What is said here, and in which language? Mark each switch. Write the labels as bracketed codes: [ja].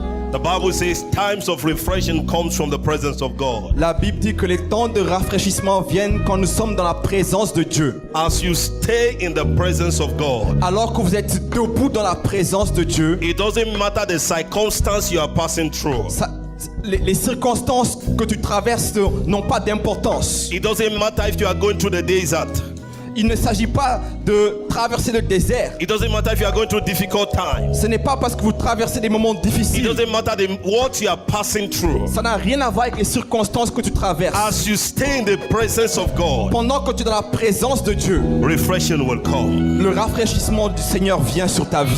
[en] The Bible says times of refreshing comes from the presence of God. [fr] La Bible dit que les temps de rafraîchissement viennent quand nous sommes dans la présence de Dieu. [en] As you stay in the presence of God, [fr] Alors que vous êtes debout dans la présence de Dieu, [en] it doesn't matter the circumstance you are passing through. [fr] les circonstances que tu traverses n'ont pas d'importance. [en] It doesn't matter if you are going through the desert. [fr] Il ne s'agit pas de traverser le désert. [en] It doesn't matter if you are going through difficult times. [fr] Ce n'est pas parce que vous traversez des moments [en] It [fr] difficiles. [en] doesn't matter what you are passing through. [fr] Ça n'a rien à voir avec les circonstances que tu traverses. [en] As you stay in the presence of God, [fr] Pendant que tu es dans la présence de Dieu, [en] refreshing will come. [fr] le rafraîchissement du Seigneur vient sur ta vie.